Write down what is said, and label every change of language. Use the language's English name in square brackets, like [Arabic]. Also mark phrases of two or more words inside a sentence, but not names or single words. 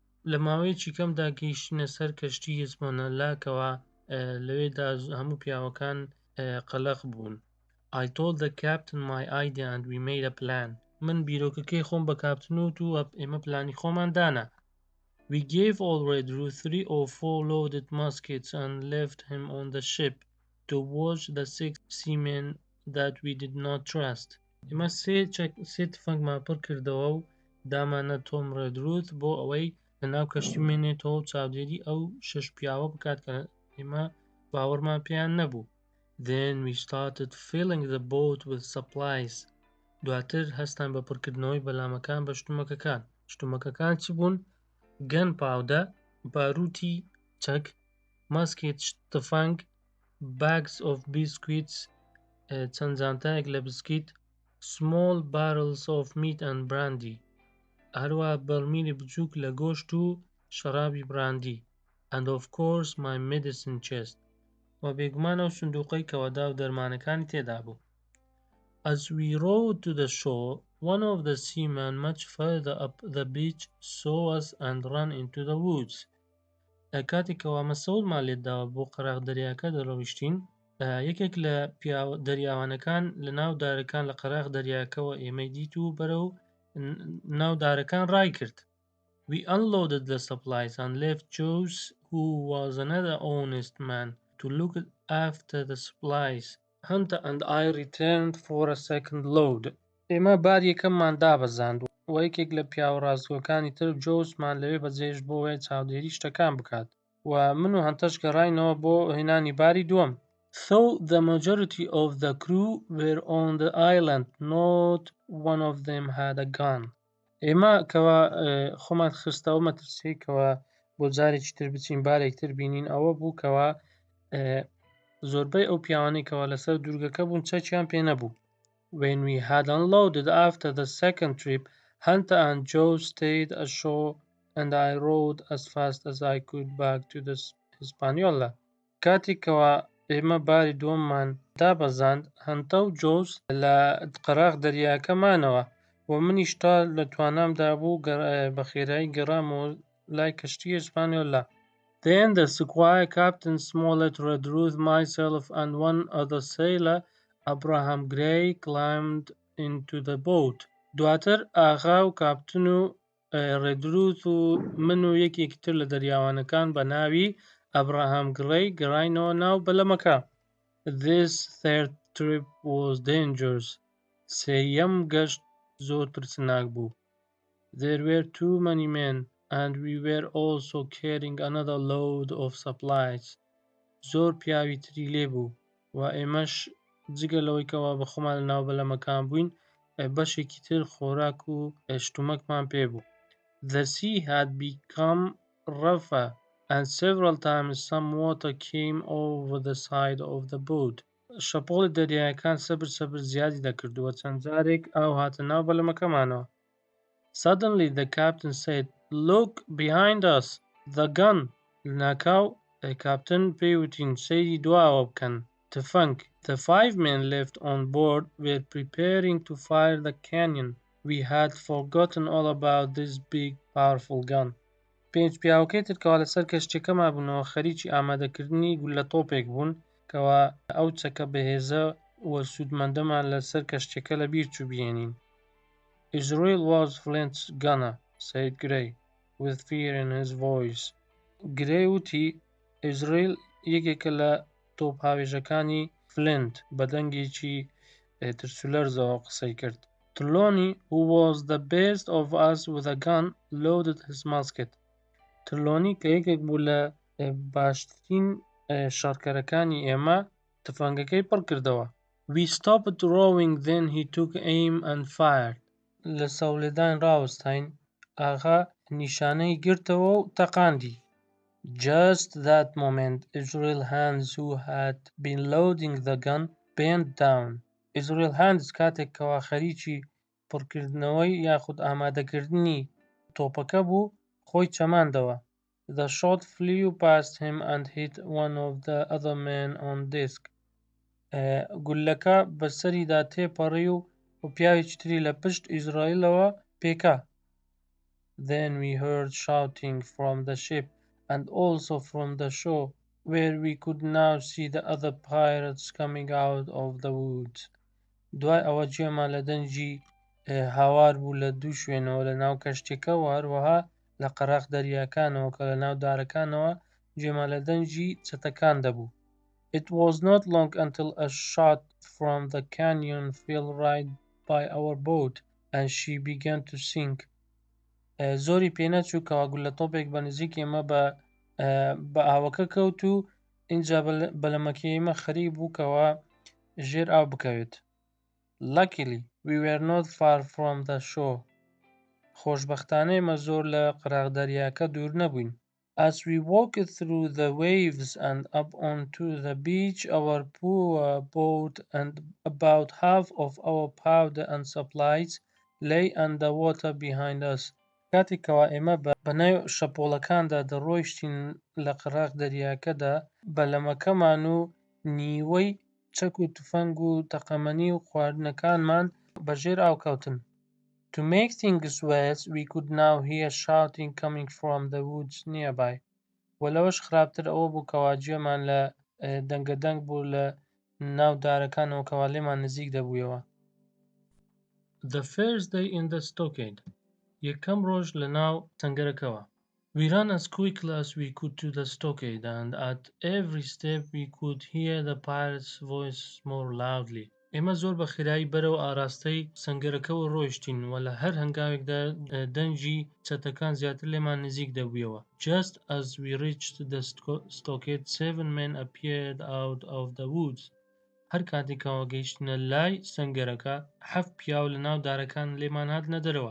[Central Kurdish] لە ماوەیەکی کەمدا گەیشتنە سەر کەشتی هیسپانیۆلاکەوە لەوێدا هەموو پیاوەکان قەلەق بوون. [English] I told the captain my idea and we made a plan. [Central Kurdish] من بیرۆکەکەی خۆم بە کاپتن وت و ئێمە پلانی خۆمان دانا. [English] We gave Redruth 3 or 4 loaded muskets and left him on the ship to watch the 6 seamen that we did not trust. [Central Kurdish] ئێمە سێ تفەنگمان پڕ کردەوە و دامانە تۆم ڕێدروت بۆ ئەوەی لەناو کەشتی مێنێتەوە و چاودێری ئەو 6 پیاوە بکات کە ئێمە باوەڕمان پێیان نەبوو. [English] Then we started filling the boat with supplies. [Central Kurdish] دواتر هەستان بە پڕکردنەوەی بەلامەکان بە شتومەکەکان. شتومەکەکان چ بوون؟ [English] gun powder, [Central Kurdish] باروتی چەک، ماسکێت تفەنگ، [English] bags of biscuits، [Central Kurdish] چەند جانتایەک لە بسکیت، [English] small barrels of meat and brandy، [Central Kurdish] هەروە بەرمیلی بچووک لە گۆشت و شەرابی براندی، [English] and of course my medicine chest، [Central Kurdish] و بێگومان ئەو سندوقەی کەوەدا و دەرمانەکانی تێدا بوو. [English] As we rowed to the shore, one of the seamen much further up the beach saw us and ran into the woods. [Central Kurdish] کاتێکەوە مەسەولمان لێداوە بۆ قەراغ دەریاکە دەڕۆیشتین، یەکێک لە دەریاوانەکان لە ناو دارەکان لە قەراغ دەریاکەوە ئێمەی دیت و بەرەو ناو دارەکان ڕای کرد. [English] We unloaded the supplies and left Joyce, who was another honest man, to look after the supplies. Hunter and I returned for a second load. [Central Kurdish] ئێمە بار یەکەممان دابەزاند و یەکێک لە پیاوە ڕاستگۆکانی تر جۆزمان لەوێ بەجێش بۆەوەی چاودێری شتەکان بکات و من و هەنتەش گەڕاینەوە بۆ هێنانی باری دووەم. [English] Though the majority of the crew were on the island, not one of them had a gun. [Central Kurdish] ئێمە کەوا خۆمان خستەوە مەترسیکەوە بۆ جارێکی تر بچین بارێک تر بینین ئەوە بوو کەوا زۆربەی ئەو پیاوانەی کەوا لەسەر دوورگەکە بوون چەکیان پێ نەبوو. [English] When we had unloaded after the second trip, Hunter and Joe stayed ashore and I rowed as fast as I could back to the Hispaniola. [Central Kurdish] کاتێکەوە ئێمە باری دووەممان دابەزاند، هەنتە و جۆز لە قەراغ دەریاکەمانەوە و منیش تا لە توانامدا بوو بە خێرایی گەڕامەوە لای کەشتی ئیسپانیۆلا. [English] Then the squire, Captain Smollett, Redruth, myself and one other sailor, Abraham Gray, climbed into the boat. [Central Kurdish] دواتر ئاغا و کاپتن و ڕێدروت و من و یەکێکی تر لە دەریاوانەکان بە ناوی ئەبراهام گڕەی گەڕاینەوە ناو بەلەمەکە. [English] This third trip was dangerous. [Central Kurdish] سێیەم گەشت زۆر ترسناک بوو. [English] There were too many men and we were also carrying another load of supplies. [Central Kurdish] زۆر پیاوی تری لێ بوو و ئێمەش جگە لەوەیکەوە بە خۆمان لە ناو بەلەمەکان بووین بەشێکی تر خۆراک و شتومەکمان پێ بوو. [English] The sea had become rougher and several times some water came over the side of the boat. [Central Kurdish] شەپۆڵی دەریایەکان سەبر زیادی دەکردووە چەند جارێک ئاو هاتە ناو بەلەمەکەمانەوە. [English] Suddenly the captain said, "Look behind us, the gun." [Central Kurdish] لەناکاو کاپتن پێیوتین سەیری دواوە بکەن. تفەنگ. [English] The 5 men left on board were preparing to fire the cannon. We had forgotten all about this big powerful gun. [Central Kurdish] 5 پیاوەکەی ترکەوە لەسەر کەشتێکەما بوونەوە خەریکی ئامادەکردنی گولە تۆپێک بوون کەوا ئەو چەکە بەهێزە وە سوودمەندەمان لەسەر کەشتێکە لە بیر چوو بێنین. [English] Israel was Flint's gunner, said Gray, with fear in his voice. [Central Kurdish] Gray وتی ئیزرائیل یەکێکە لە تۆپ هاوێژەکانی فلنت بە دەنگێکی ترسولەرزەوە قسەی کرد. [English] Trelawney, who was the best of us with a gun, loaded his musket. [Central Kurdish] Trelawney کە یەکێک بوو لە باشترین شەڕکەرەکانی ئێمە تفەنگەکەی پڕ کردەوە. [English] We stopped rowing, then he took aim and fired. [Central Kurdish] لە سەولێدان ڕاوەستاین ئاغا نیشانەی گرتەوە و تەقاندی. [English] Just that moment, Israel Hands, who had been loading the gun, bent down. [Central Kurdish] Israel Hands کاتێکەوە خەریکی پڕکردنەوەی یاخود ئامادەکردنی تۆپەکە بوو خۆی چەماندەوە. [English] The shot flew past him and hit one of the other men on deck. [Central Kurdish] گولەکە بەسەریدا تێپەڕی و پیاوێکی تری لە پشت ئیزرائیلەوە پێکا. [English] Then we heard shouting from the ship and also from the shore, where we could now see the other pirates coming out of the woods. [Central Kurdish] دوای ئەوە گوێمان لە دەنجی هاوار بوو لە دوو شوێنەوە لە ناو کەشتێکەوە، هەروەها لە قەرەق دەریاکانەوە کە لە ناو دارەکانەوە گوێمان لە دەنجی چەتەکان دەبوو. [English] It was not long until a shot from the canyon fell right by our boat and she began to sink. [Central Kurdish] زۆری پێنەچوو کەوا گولەتۆپێک بە نزیک ئێمە بە ئاوەکە کەوت و اینجا بەلەمەکەی ئێمە خەریک بوو کەوا ژێر ئاو بکەوێت. [English] Luckily, we were not far from the shore. [Central Kurdish] خۆشبەختانە ئێمە زۆر لە قەرەق دەریاکە دوور نەبووین. [English] As we walked through the waves and up onto the beach, our poor boat and about half of our powder and supplies lay underwater behind us. [Central Kurdish] کاتێکەوە ئێمە بە ناو شەپۆڵەکاندا دەڕۆیشتین لە قەرەق دەریاکەدا، بەلەمەکەمان و نیوەی چەک و تفەنگ و تەقەمەنی و خواردنەکانمان بەژێر ئاوکەوتن. [English] To make things worse, we could now hear shouting coming from the woods nearby. [Central Kurdish] وەلەوەش خراپتر ئەوە بوو کەوا گوێمان لە دەنگەدەنگ بوو لە ناو دارەکانەوە کەوا لێمان نزیک دەبوویەوە. [English] The first day in the stockade. [Central Kurdish] یەکەم ڕۆژ لە ناو سەنگەرەکەوە. [English] We ran as quickly as we could to the stockade, and at every step we could hear the pirate's voice more loudly. [Central Kurdish] ئێمە زۆر بە خێرایی بەرەو ئاراستەی سەنگەرەکەەوە ڕۆیشتین و لە هەر هەنگاوێکدا دەنجی چەتەکان زیاتر لێمان نزیک دەبوویەوە. [English] Just as we reached the stockade, 7 men appeared out of the woods. [Central Kurdish] هەر کاتێکەوە گەیشتنە لای سەنگەرەکە، 7 پیاو لە ناو دارەکان لێمان هاتنە دەرەوە.